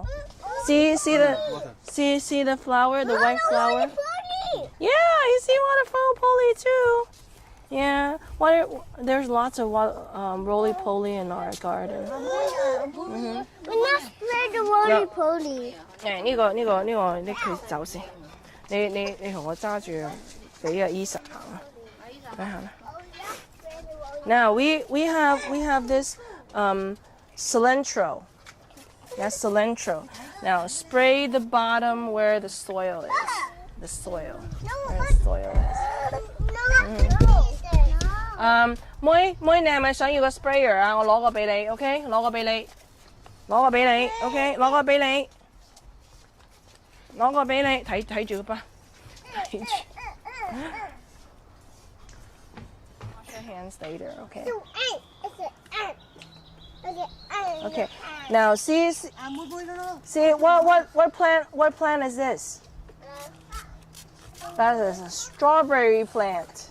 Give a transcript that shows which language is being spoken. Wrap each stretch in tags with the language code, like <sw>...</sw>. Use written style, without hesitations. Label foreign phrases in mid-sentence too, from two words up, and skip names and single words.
<en>See the flower, the white flower. Yeah, you see waterfowl poly too. Yeah, there's lots of roly poly in our garden. We're not spread the roly poly.</en> <yue>呢個你佢走先，你同我揸住，俾阿 Isa 行啦，你行啦。</yue> <en>Now we have this cilantro. That's cilantro. Now spray the bottom where the soil is. The soil. Where the soil is.</en> <yue>妹，你係咪想要個 sprayer 啊？我攞個俾你 ，OK？攞個俾你 ，OK？ 攞個俾你，睇住吧，</yue> <en>睇住。Wash your hands later, OK? Okay. Now see what plant is this? That is a strawberry plant.</en>